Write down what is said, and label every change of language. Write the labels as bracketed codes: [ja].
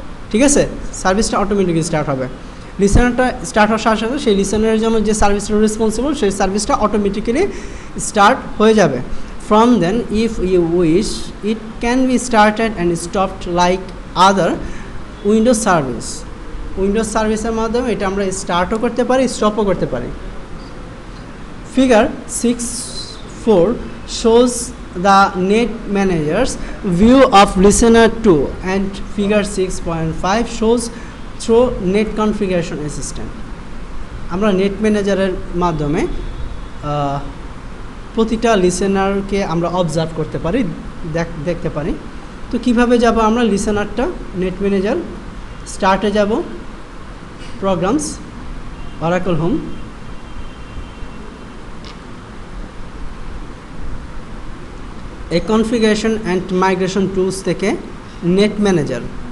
[bn] ঠিক আছে, সার্ভিসটা অটোমেটিক্যালি স্টার্ট হবে। লিসেনারটা স্টার্ট হওয়ার সাথে সাথে সেই লিসেনারের জন্য যে সার্ভিসটা রেসপন্সিবল সেই সার্ভিসটা অটোমেটিক্যালি স্টার্ট হয়ে যাবে। [en] From then, if you wish, it can be started and stopped like other Windows service. [bn] Windows সার্ভিসের মাধ্যমে এটা আমরা স্টার্টও করতে পারি, স্টপও করতে পারি। [en] Figure 6.4 shows the net manager's view of listener 2 and figure 6.5 shows through net configuration assistant. [bn] আমরা net ম্যানেজারের মাধ্যমে প্রতিটা লিসেনারকে আমরা অবজার্ভ করতে পারি, দেখতে পারি। তো কিভাবে যাব আমরা লিসেনারটা, নেট ম্যানেজার, স্টার্টে যাব, প্রোগ্রামস, অরাকল হোম, এই কনফিগারেশন অ্যান্ড মাইগ্রেশন টুলস থেকে নেট ম্যানেজার।